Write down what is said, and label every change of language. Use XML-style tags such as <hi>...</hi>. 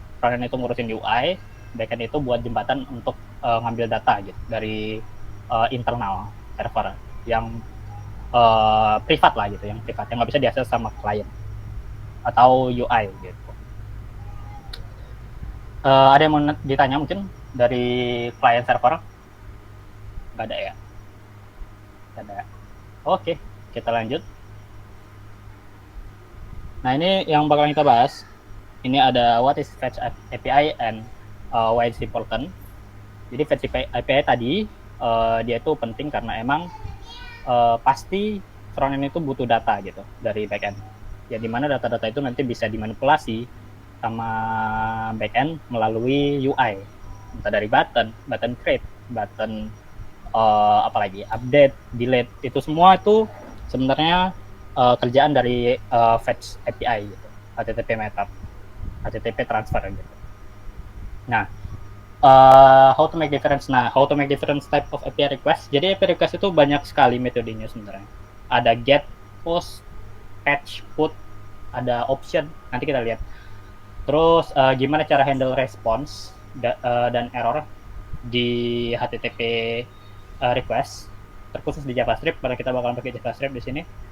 <id>Front end itu ngurusin UI, back end itu buat jembatan untuk ngambil data gitu dari internal server yang privat lah gitu, yang privat yang nggak bisa diakses sama klien atau UI gitu. Ada yang mau ditanya mungkin dari klien server? Nggak ada ya? Nggak ada. Oke, kita lanjut. Nah, ini yang bakal kita bahas. Ini ada</id> <en>what is Fetch API and why it's important.</en> <id>Jadi Fetch API tadi dia itu penting karena emang pasti front end itu butuh data gitu dari back end. Ya dimana data-data itu nanti bisa dimanipulasi sama back end melalui UI. Entah dari button create, button apalagi update, delete, itu semua itu sebenarnya kerjaan dari Fetch API gitu, HTTP method, HTTP transfer gitu.</id> <en>Nah, how to make difference? Nah, how to make difference type of API request?</en> <id>Jadi API request itu banyak sekali metodenya sebenarnya. Ada get, post, fetch, put, ada option. Nanti kita lihat. Terus gimana cara handle response dan error di HTTP request, terkhusus di JavaScript, karena kita bakalan pakai JavaScript di sini.</id>